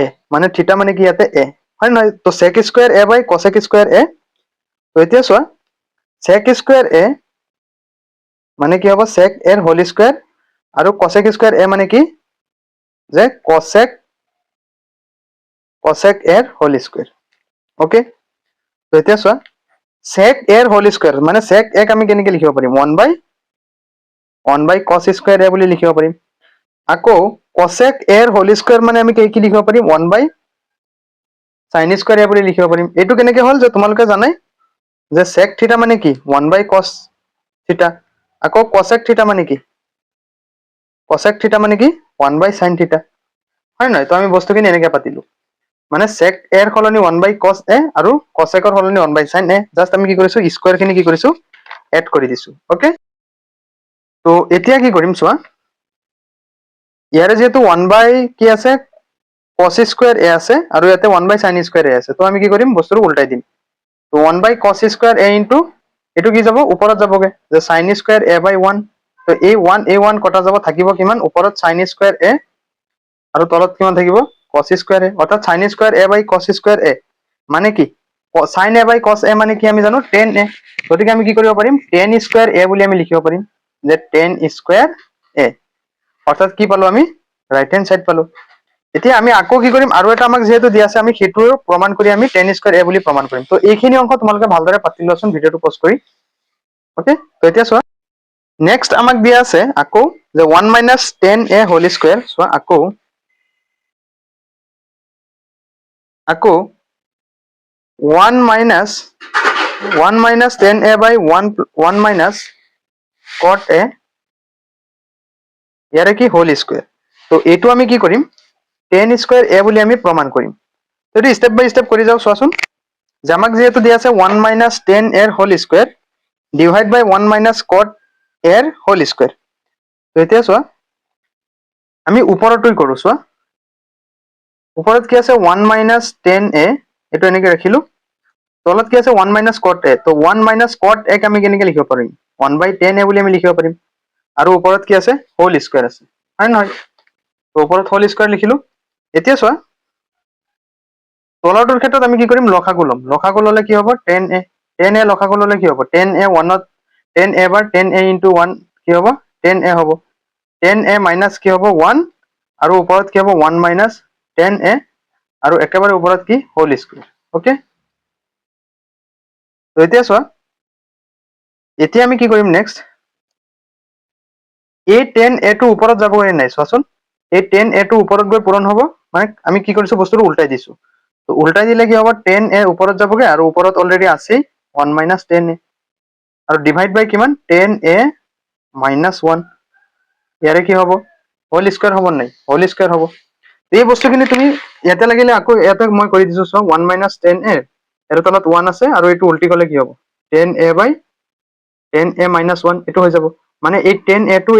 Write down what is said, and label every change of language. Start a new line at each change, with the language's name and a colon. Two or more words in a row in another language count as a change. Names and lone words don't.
Assamese: মানে থিটা মানে কি ইয়াতে a হয় নহয় তো sec স্কয়াৰ a / cosec স্কয়াৰ a তো এতিয়া চোৱা sec স্কয়াৰ a মানে কি হ'ব sec a ৰ
English: whole square
Assamese: আৰু cosec স্কয়াৰ a মানে কি যে cosec a ৰ
English: whole square
Assamese: ओके तो এতিয়া চোৱা sec a এর
English: whole square
Assamese: মানে sec a আমি কেনেকৈ লিখিব পাৰিম 1 by cos স্কয়ার a বুলি লিখিব পাৰিম আকৌ cosec a এর
English: whole square
Assamese: মানে আমি কি লিখিব পাৰিম 1 by sin স্কয়ার a বুলি লিখিব পাৰিম এইটো কেনেকৈ হল যে তোমালোকে জানাই যে sec থিটা মানে কি 1 by cos থিটা আকৌ cosec থিটা মানে কি cosec থিটা মানে কি 1 by sin থিটা হয় নহয় তো আমি বস্তুখিনি এনেকৈ পাতিলো মানে sec a এর সলনি 1 by cos a আৰু cosec এর সলনি 1 by sin a জাস্ট আমি কি কৰিছো স্কয়ার খিনি কি কৰিছো এড কৰি দিছো ওকে তো এতিয়া কি কৰিম চোৱা ইয়াৰে যেহেতু 1 by কি আছে cos স্কয়ার a আছে আৰু ইয়াতে 1 by sin স্কয়ার a আছে তো আমি কি কৰিম বস্তুটো উল্টাই দিম তো 1 by cos স্কয়ার a ইনটু এটো কি যাব ওপৰত যাবগে যে sin স্কয়ার a by 1 তো এই 1 কটা যাব থাকিব কিমান ওপৰত sin স্কয়ার a আৰু তলত কিমান থাকিব cos স্কয়ার a অৰ্থাৎ sin স্কয়ার a by cos স্কয়ার a মানে কি sin a by cos a মানে কি আমি জানো tan a গতিকে আমি কি কৰিব পাৰিম tan স্কয়ার a বুলি আমি লিখিব পাৰিম যে tan স্কয়ার a অৰ্থাৎ কি পালো আমি
English: right hand side
Assamese: পালো এতিয়া আমি আকৌ কি কৰিম আৰু এটা আমাক যেহেতু দিয়া আছে আমি সেইটো প্ৰমাণ কৰি আমি tan স্কয়ার a বুলি প্ৰমাণ কৰিম তো এইখিনি অংক তোমালোকে ভালদৰে পাতি লোৱাচোন ভিডিওটো পজ কৰি ওকে তো এতিয়া চোৱা নেক্সট আমাক দিয়া আছে আকৌ যে 1 minus tan a
English: whole square
Assamese: চোৱা আকৌ 1 minus tan a by 1 minus cot a ইয়াৰে কি
English: whole square
Assamese: তো এইটো আমি কি কৰিম tan স্কয়ার a বুলি আমি প্ৰমাণ কৰিম তো এটো
English: step by step
Assamese: কৰি যাও চোৱাচোন যে আমাক যেহেতু দিয়া আছে 1 minus tan a এর
English: whole square divide by
Assamese: 1 minus cot a এর
English: whole square
Assamese: তো এতিয়া চোৱা আমি ওপৰটোই কৰো চোৱা ওপৰত কি আছে 1 minus tan a এটো এনেকৈ ৰাখিলো তলত কি আছে 1 minus cot a তো 1 minus cot a আমি কেনেকৈ লিখিব পাৰিম 1 by tan a বুলি আমি লিখিব পাৰিম আৰু ওপৰত কি আছে
English: whole square
Assamese: আছে হয় নহয় তো ওপৰত
English: whole square
Assamese: লিখিলো এতিয়া চোৱা তলৰটোৰ ক্ষেত্ৰত আমি কি কৰিম লসাগু ললে কি হ'ব tan a লসাগু ললে কি হ'ব tan a 1 tan a বাৰ tan a into 1 কি হ'ব tan a হ'ব tan a minus কি হ'ব 1 আৰু ওপৰত কি হ'ব 1 minus tan a আৰু একেবাৰে ওপৰত কি
English: whole square
Assamese: ওকে তো এতিয়া চোৱা এতিয়া আমি কি কৰিম নেক্সট এই tan a টো ওপৰত যাবগৈ নাই চোৱাচোন এই tan a টো ওপৰত গৈ পূৰণ হ'ব মানে আমি কি কৰিছো বস্তুটো উল্টাই দিছো তো উল্টাই দিলে কি হ'ব tan a ওপৰত যাবগে আৰু ওপৰত অলৰেডি আছে 1 minus tan a আৰু
English: divide by
Assamese: কিমান tan a minus 1 ইয়াৰে কি হ'ব
English: whole square
Assamese: হ'ব নাই
English: whole square
Assamese: হ'ব এই বস্তুখিনি তুমি ইয়াতে লাগিলে আকৌ ইয়াতে মই কৰি দিছো সব 1 minus tan a এর তলত 1 আছে আৰু এটো উল্টি গলে কি হ'ব tan a by tan a minus 1 এটো হৈ যাব মানে এই tan a টো